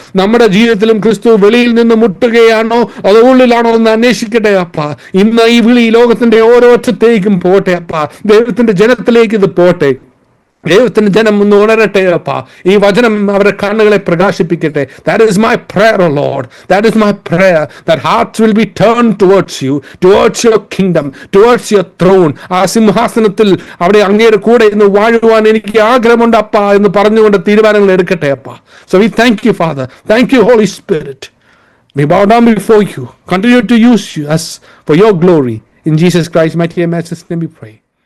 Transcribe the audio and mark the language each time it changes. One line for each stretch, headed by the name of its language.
Malayalam: നമ്മുടെ ജീവിതത്തിലും ക്രിസ്തു വെളിയിൽ നിന്ന് മുട്ടുകയാണോ അത് ഉള്ളിലാണോ എന്ന് അന്വേഷിക്കട്ടെ അപ്പ. ഇന്ന് ഈ വിളി ലോകത്തിന്റെ ഓരോ അറ്റത്തേക്കും പോട്ടെ അപ്പ. ദൈവത്തിന്റെ ജനത്തിലേക്ക് ഇത് പോട്ടെ. ദൈവത്തിന്റെ ജനം ഒന്ന് ഉണരട്ടെ അപ്പ. ഈ വചനം അവരുടെ കണ്ണുകളെ പ്രകാശിപ്പിക്കട്ടെ.
English: That is my prayer, O Lord. That is my prayer, that hearts will be turned towards you, towards your kingdom, towards your throne.
Malayalam: ആ സിംഹാസനത്തിൽ അവിടെ അങ്ങയുടെ കൂടെ ഇന്ന് വാഴുവാൻ എനിക്ക് ആഗ്രഹമുണ്ട് അപ്പ എന്ന് പറഞ്ഞുകൊണ്ട് തീരുമാനങ്ങൾ എടുക്കട്ടെ അപ്പ.
English: So we thank you, Father. Thank you, Holy Spirit. We bow down before you. Continue to use us for your glory. In Jesus Christ's mighty and matchless name we pray.